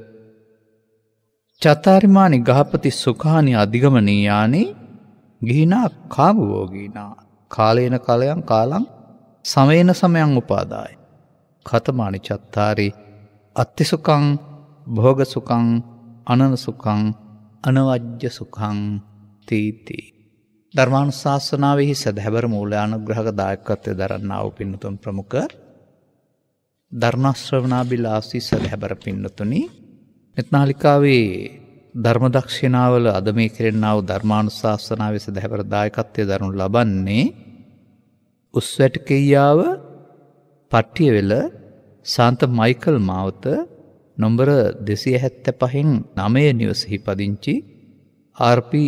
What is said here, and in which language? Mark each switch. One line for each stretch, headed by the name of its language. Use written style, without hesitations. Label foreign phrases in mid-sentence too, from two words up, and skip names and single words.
Pali: චතාරිමානි ගහපති සුඛානි අධිගමනීයානි ගිහිනා කාමභෝගීනා කාලේන කලයන් කාලං සමේන සමයං උපාදාය කතමානි චත්තාරි අත්ති සුඛං භෝග සුඛං අනන සුඛං අනවජ්‍ය සුඛං තීති
Sinhala: ධර්මානුශාසනාවෙහි සදහැවර මූලානුග්‍රහක දායකත්වය දරන්නා වූ පින්නතුන් ප්‍රමුඛ ධර්ම ශ්‍රවණාබිලාසී සදහැවර පින්නතුනි එත්නාලිකාවේ ධර්මදක්ෂිනාවල අද මේ කෙරෙන්නා වූ ධර්මානුශාසනාවේ සදහැවර දායකත්වය දරනු ලබන්නේ උස්වැටකෙයියාව පට්ටියවෙල සාන්ත මයිකල් මාවත නොම්බර 275න් 9 නිවසෙහි පදිංචි ආර්.පී.